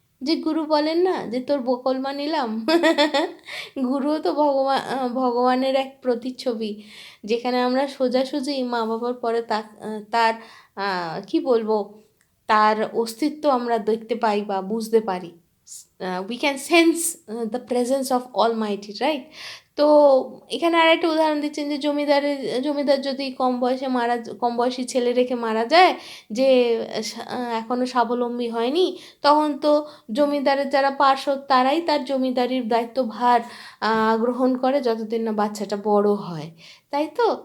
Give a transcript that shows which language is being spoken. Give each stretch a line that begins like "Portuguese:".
Bangla: যে গুরু বলেন না যে তোর বকলমা নিলাম, গুরুও তো ভগবানের এক প্রতিচ্ছবি, যেখানে আমরা সোজাসুজি মা বাবার পরে তার কি বলবো তার অস্তিত্ব আমরা দেখতে পাই বা বুঝতে পারি।
English: we can sense the presence of Almighty, right?
Bangla: তো এখানে আর একটা উদাহরণ দিচ্ছেন যে জমিদার যদি কম বয়সী ছেলে রেখে মারা যায়, যে এখনও স্বাবলম্বী হয়নি, তখন তো জমিদারের যারা পার্ষদ তারাই তার জমিদারির দায়িত্বভার গ্রহণ করে যতদিন না বাচ্চাটা বড় হয়, তাই তো?